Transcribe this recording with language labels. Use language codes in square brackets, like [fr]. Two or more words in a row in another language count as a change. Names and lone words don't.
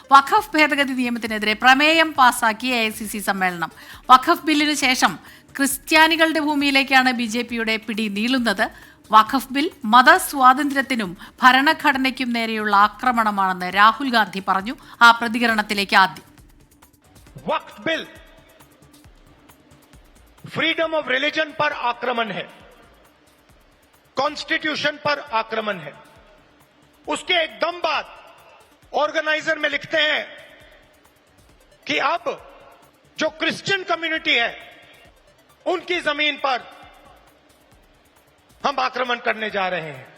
[ml] വഖഫ് ഭേദഗതി നിയമത്തിനെതിരെ പ്രമേയം പാസാക്കി AICC സമ്മേളനം. വഖഫ് ബില്ലിനു ശേഷം ക്രിസ്ത്യാനികളുടെ ഭൂമിയിലേക്കാണ് BJPയുടെ പിടി നീളുന്നത്. വഖഫ് ബിൽ മതസ്വാതന്ത്ര്യത്തിനും ഭരണഘടനയ്ക്കും നേരെയുള്ള ആക്രമണമാണെന്ന് രാഹുൽ ഗാന്ധി പറഞ്ഞു. ആ പ്രതികരണത്തിലേക്ക് ആദ്യം. [hi] वक्फ बिल [en] freedom of religion [hi] पर आक्रमण है, कॉन्स्टिट्यूशन पर आक्रमण है. उसके एकदम बाद ऑर्गेनाइजर में लिखते हैं कि अब जो [en] Christian community [hi] है उनकी जमीन पर हम आक्रमण करने जा रहे हैं.